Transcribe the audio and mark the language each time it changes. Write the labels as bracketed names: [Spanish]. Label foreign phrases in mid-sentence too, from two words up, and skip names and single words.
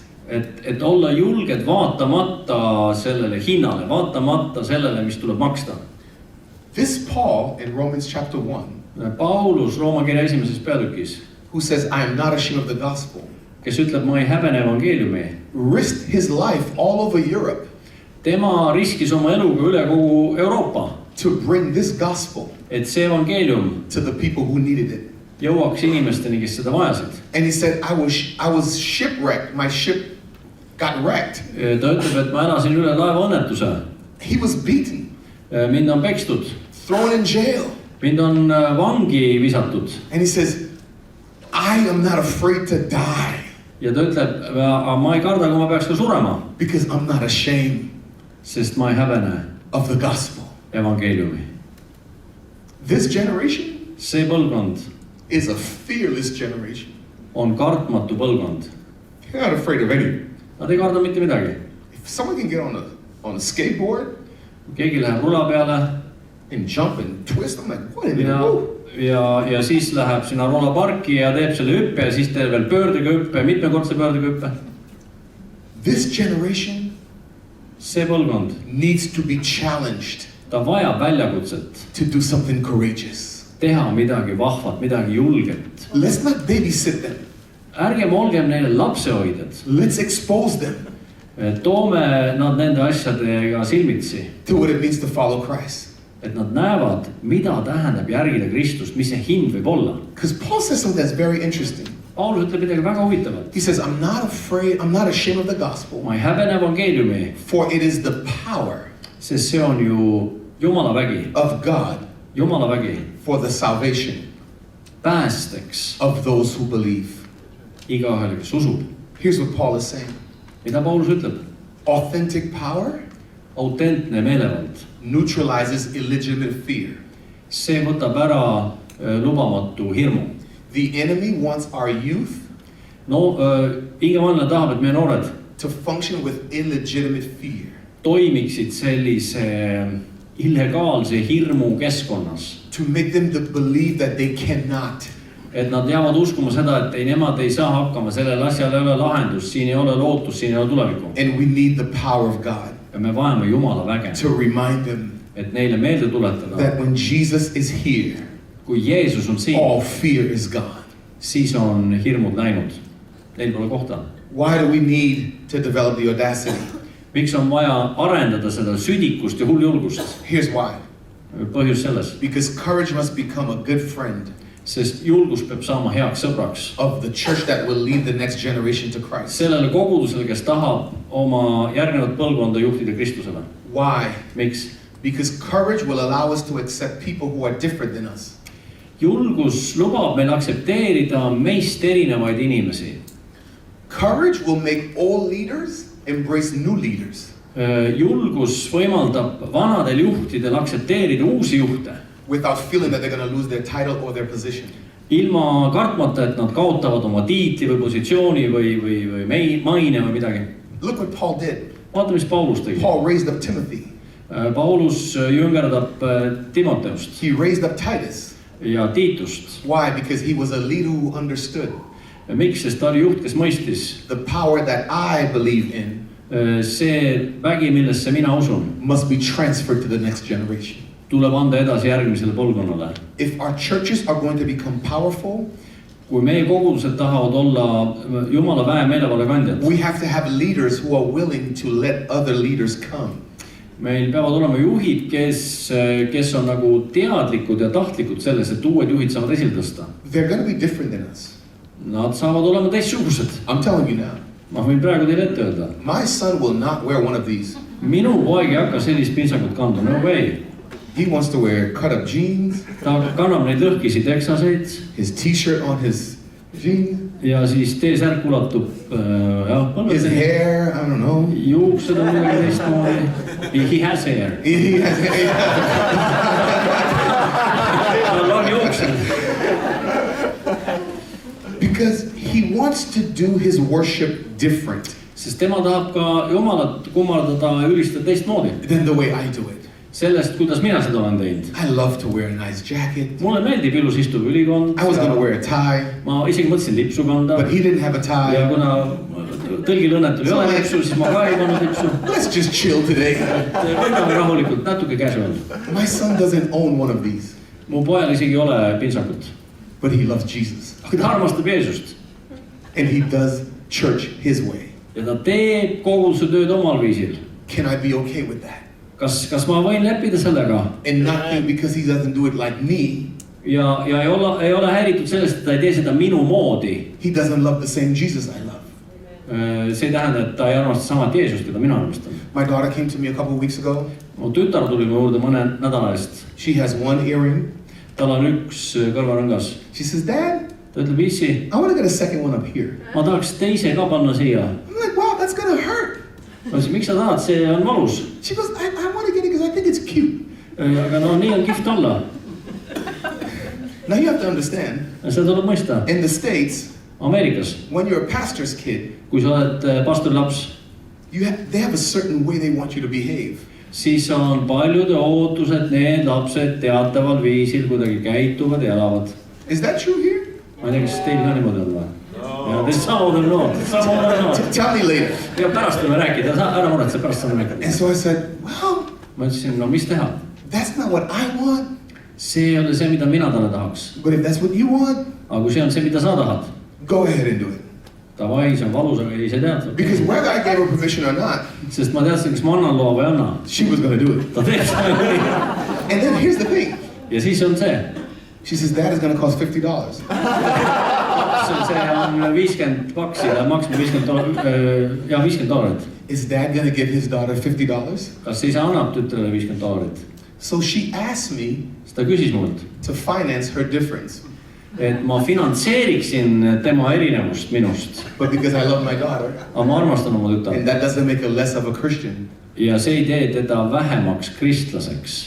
[Estonian] et olla julged vaatamata sellele hinnale, vaatamata sellele, mis tuleb maksta. [English] This Paul in Romans chapter 1, [Estonian] Paulus Rooma kirja esimeses peatükis, [English] who says, I am not ashamed of the gospel, [Estonian] kes ütleb, ma ei häbene evangeeliumi, [English] risked his life all over Europe [Estonian] tema riskis oma eluga üle kogu Euroopa, [English] to bring this gospel [Estonian] et see evangeelium [English] to the people who needed it. [Estonian] jõuaks inimesteni, kes seda vajasid. [English] And he said, I was shipwrecked. My ship got wrecked. [Estonian] Ta ütleb, et ma elasin üle laevaõnnetuse. [English] He was beaten, [Estonian] Mind on pekstud, [English] thrown in jail. [Estonian] mind on vangi visatud. [English] And he says, I am not afraid to die [Estonian] Ja ta ütleb, ma ei karda, kui ma peaks ka surema, [English] because I'm not ashamed [Estonian] sest ma ei häbene [English] of the gospel. [Estonian] evangeeliumi. [English] This generation [Estonian] See põlvkond [English] is a fearless generation. [Estonian] on kartmatu põlvkond. [English] They're not afraid of anything. [Estonian] Nad ei karda mitte midagi. [English] If someone can get on a skateboard [Estonian] Keegi läheb rula peale [English] and jump and twist, I'm like, what in the [Estonian] ja siis läheb sinna rulaparki ja teeb selle hüppe ja siis teeb veel pöördega hüppe, mitmekordse pöördega hüppe. [English] This generation [Estonian] See põlvkond, [English] needs to be challenged [Estonian] ta vajab väljakutset, [English] to do something courageous. [Estonian] teha midagi vahvat, midagi julget. [English] Let's not babysit them. [Estonian] Ärgem olgem neile lapsehoidjad. [English] Let's expose them [Estonian] Toome nad nende asjadega silmitsi, [English] to what it means to follow Christ. [Estonian] et nad näevad, mida tähendab järgida Kristust, mis see hind võib olla. [English] Because Paul says something that's very interesting. [Estonian] Paulus ütleb midagi väga huvitavat. [English] He says, I'm not ashamed of the gospel, [Estonian] Ma ei häbene evangeeliumi, [English] for it is the power [Estonian] sest see on ju Jumala vägi, [English] of God [Estonian] Jumala vägi [English] for the salvation [Estonian] päästeks [English] of those who believe. [Estonian] igaühele, kes usub. [English] Here's what Paul is saying. [Estonian] Mida Paulus ütleb? [English] Authentic power [Estonian] Autentne meelevald, [English] neutralizes illegitimate fear. [Estonian] see võtab ära lubamatu hirmu. [English] The enemy wants our youth [Estonian] Ingemanna tahab, et meie noored [English] to function with illegitimate fear, [Estonian] toimiksid sellise illegaalse hirmu keskkonnas. [English] to make them to believe that they cannot. [Estonian] Et nad jäävad uskuma seda, et nemad ei saa hakkama, sellel asjal ei ole lahendust, siin ei ole lootust, siin ei ole tulevikku. [English] And we need the power of God [Estonian] Ja me vajame Jumala väge, [English] to remind them [Estonian] et neile meelde tuletada, [English] that when Jesus is here, [Estonian] kui Jeesus on siin, [English] all fear is gone. [Estonian] siis on hirmud läinud. Neil pole kohta. [English] Why do we need to develop the audacity? [Estonian] Miks on vaja arendada seda südikust ja hulljulgust? [English] Here's why. [Estonian] Põhjus selles. [English] Because courage must become a good friend. [Estonian] Sest julgus peab saama heaks sõbraks. [English] Of the church that will lead the next generation to Christ. [Estonian] Sellele kogudusele, kes tahab oma järgnevat põlvkonda juhtida Kristusele. [English] Why? [Estonian] Miks? [English] Because courage will allow us to accept people who are different than us. [Estonian] Julgus lubab meil aktsepteerida meist erinevaid inimesi. [English] Courage will make all leaders embrace new leaders. [Estonian] Julgus võimaldab vanadel juhtidel aktsepteerida uusi juhte. [English] Without feeling that they're going to lose their title or their position. [Estonian] Ilma kartmata, et nad kaotavad oma tiitli või positsiooni või maine või midagi. [English] Look what Paul did. [Estonian] Vaata, mis Paulus tegi. [English] Paul raised up Timothy. [Estonian] Paulus jüngerdab Timoteust. [English] He raised up Titus. [Estonian] Ja Tiitust. [English] Why? Because he was a leader who understood. [Estonian] Miks? Sest ta oli juht, kes mõistis. [English] The power that I believe in. [Estonian] See vägi, millesse mina usun. [English] Must be transferred to the next generation. [Estonian] Tuleb anda edasi järgmisele põlvkonnale. [English] If our churches are going to become powerful, [Estonian] kui meie kogudused tahavad olla Jumala väe meelevalla kandjad, [English] we have to have leaders who are willing to let other leaders come. [Estonian] Meil peavad olema juhid, kes on nagu teadlikud ja tahtlikud selles, et uued juhid saavad esile tõsta. [English] They're going to be different than us. [Estonian] Nad saavad olema teistsugused. [English] I'm telling you now. [Estonian] Ma võin praegu teile ette öelda. [English] My son will not wear one of these. [Estonian] Minu poeg ei hakka sellist pintsakut kanda, [English] no way. He wants to wear cut-up jeans. [Estonian] Ta kannab neid lõhkisi teksaseid. [English] His t-shirt on his jeans. [Estonian] Ja siis T-särk ulatub [English] his hair, I don't know. [Estonian] Juuksed on midagi teistmoodi. [English] He has hair. He has hair. [Estonian] Tal on juuksed. [English] Because he wants to do his worship different. [Estonian] Sest tema tahab ka Jumalat kummardada ja ülistada teistmoodi. [English] Than the way I do it. [Estonian] Sellest, kuidas mina seda olen teinud. [English] I love to wear a nice jacket. [Estonian] Mulle meeldib ilus istuv ülikond. [English] I was going to wear a tie. [Estonian] Ma isegi mõtlesin lipsu kanda. [English] But he didn't have a tie. [Estonian] Ja kuna tõlgil õnnetul ei ole lipsu, siis ma ka ei pannud lipsu. [English] Let's just chill today. [Estonian] Võtame rahulikult, natuke casual. [English] My son doesn't own one of these. [Estonian] Mu pojal isegi ei ole pintsakut. [English] But he loves Jesus. [Estonian] Ta armastab Jeesust. [English] And he does church his way. [Estonian] Ja ta teeb koguduse tööd omal viisil. [English] Can I be okay with that? [Estonian] Kas ma võin leppida sellega? [English] And not think because he doesn't do it like me. [Estonian] Ja ei ole häiritud sellest, et ta ei tee seda minu moodi. [English] He doesn't love the same Jesus I love. [Estonian] See ei tähenda, et ta ei armasta samat Jeesust, keda mina armastan. [English] My daughter came to me a couple of weeks ago. [Estonian] Mu tütar tuli mu juurde mõne nädala eest. [English] She has one earring. [Estonian] Tal on üks kõrvarõngas. [English] She says, Dad, [Estonian] ta ütleb, issi, [English] I want to get a second one up here. [Estonian] Ma tahaks teise ka panna siia. [English] I'm like, wow, that's going to hurt. [Estonian] Ma ütlesin, miks sa tahad, see on valus. [English] She goes, I want to get it because I think it's cute. [Estonian] Aga no nii on kihvt olla. [English] Now you have to understand. [Estonian] Seda tuleb mõista. [English] In the States, [Estonian] Ameerikas, [English] when you're a pastor's kid, [Estonian] kui sa oled pastori laps, [English] they have a certain way they want you to behave. [Estonian] Siis on paljude ootused, need lapsed teataval viisil kuidagi käituvad ja elavad. [English] Is that true here? [Estonian] Ma ei tea, kas teil ka niimoodi on või? [English] Ja some of them not. Tell me later. [Estonian] Ja pärast võime rääkida, ära muretse, pärast saame rääkida. [English] And so I said, well, [Estonian] ma ütlesin, no mis teha? [English] That's not what I want. [Estonian] See ei ole see, mida mina talle tahaks. [English] But if that's what you want, [Estonian] aga kui see on see, mida sa tahad, [English] go ahead and do it. [Estonian] Davai, see on valus, aga ei, see tead. [English] Because whether I gave her permission or not, [Estonian] sest ma teadsin, kas ma annan loa või anna. [English] She was going to do it. [Estonian] Ta teeb seda küll. [English] And then here's the thing. [Estonian] Ja siis on see. [English] She says, Dad is going to cost $50. [Estonian] See on $50, ta maksma $50. Ja $50. [English] Is Dad going to give his daughter $50? [Estonian] Kas isa annab tütrele $50? [English] So she asked me [Estonian] ta küsis mult, [English] to finance her difference. [Estonian] Et ma finantseeriksin tema erinevust minust. [English] But because I love my daughter, [Estonian] aga ma armastan oma tütart. [English] And that doesn't make her less of a Christian. [Estonian] Ja see ei tee teda vähemaks kristlaseks.